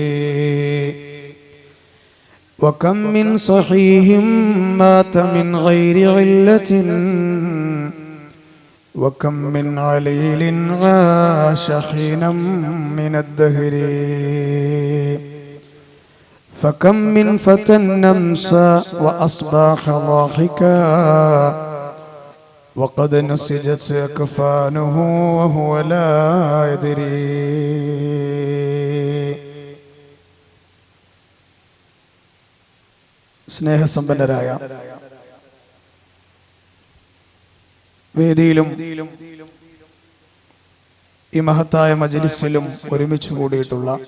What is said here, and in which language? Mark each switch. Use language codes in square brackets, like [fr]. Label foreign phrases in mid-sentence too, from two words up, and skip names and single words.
[ar] وكم من صحيح مات من غير علة وكم من عليل عاش حينا من الدهر. فكم من فتى أمسى وأصبح ضاحكا وقد نسجت أكفانه وهو لا يدري. [ml] സ്നേഹസമ്പന്നരായ വേദിയിലും ഈ മഹത്തായ മജ്‌ലിസിലും ഒരുമിച്ച് കൂടിയിട്ടുള്ള